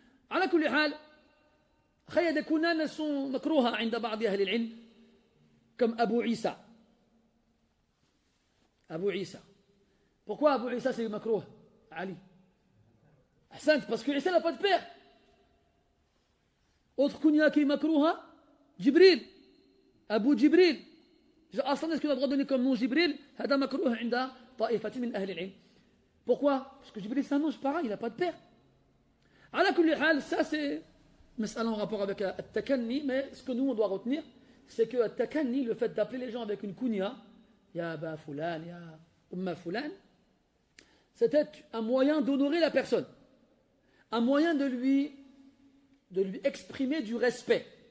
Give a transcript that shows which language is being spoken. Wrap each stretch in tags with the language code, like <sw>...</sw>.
<ar>على كل حال خير كنانا</ar> <fr>sont</fr> <ar>مكروهة عند بعض أهل العلم</ar> <fr>comme Abu Isa. Abu Isa. Pourquoi Abu Isa c'est makrouh? Ali. Ahsant, parce que Isa n'a pas de père. Autre kunya qui est makrouha, Jibril. Abu Jibril.</fr> <ar>أصلا</ar> <fr>est-ce qu'on a le droit de donner comme nom Jibril?</fr> <ar>هذا مكروه عند طائفة من أهل العلم.</ar> <fr>Pourquoi? Parce que Jibril c'est un ange, pareil, il n'a pas de père.</fr> <ar>على كل حال,</ar> <fr>ça c'est مسألة en rapport avec التكني, mais ce que nous on doit retenir, c'est que التكني, le fait d'appeler les gens avec une kunya,</fr> <ar>ya Aba Fulan, ya Umma Fulan,</ar> <fr>c'était un moyen d'honorer la personne, un moyen de lui exprimer du respect.</fr>